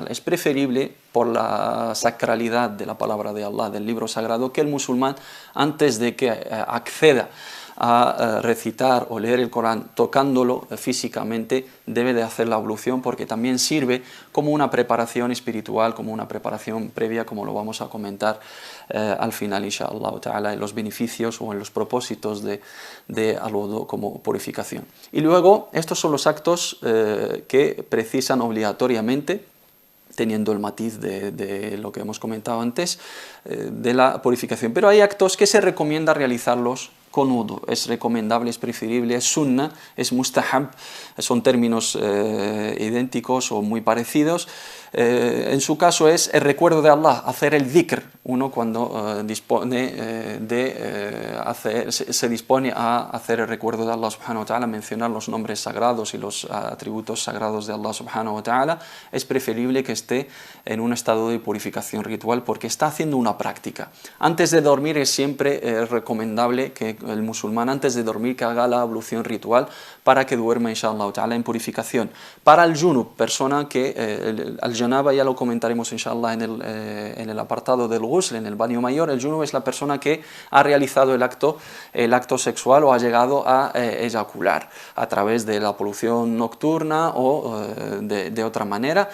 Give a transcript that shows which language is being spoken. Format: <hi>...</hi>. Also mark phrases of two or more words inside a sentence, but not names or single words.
<es>Es preferible, por la sacralidad de la palabra de Allah, del libro sagrado, que el musulmán, antes de que acceda a recitar o leer el Corán tocándolo físicamente, debe de hacer la ablución, porque también sirve como una preparación espiritual, como una preparación previa, como lo vamos a comentar al final,</es> <ar>إن شاء الله تعالى,</ar> <es>en los beneficios o en los propósitos de al-wudu como purificación. Y luego, estos son los actos que precisan obligatoriamente, teniendo el matiz de lo que hemos comentado antes, de la purificación. Pero hay actos que se recomienda realizarlos con wudu. Es recomendable, es preferible, es sunnah, es mustahab, son términos idénticos o muy parecidos. En su caso es el recuerdo de Allah, hacer el dhikr. Uno cuando se dispone a hacer el recuerdo de</es> <ar>الله سبحانه وتعالى,</ar> <es>mencionar los nombres sagrados y los atributos sagrados de</es> <ar>الله سبحانه وتعالى,</ar> <es>es preferible que esté en un estado de purificación ritual, porque está haciendo una práctica. Antes de dormir es siempre recomendable que el musulmán, antes de dormir, que haga la ablución ritual para que duerma</es> <ar>إن شاء الله تعالى</ar> <es>en purificación. Para el junub, persona que al janaba, ya lo comentaremos inshallah en el apartado del ghusl, en el baño mayor, el junub es la persona que ha realizado el acto sexual o ha llegado a eyacular a través de la polución nocturna o de otra manera.</es>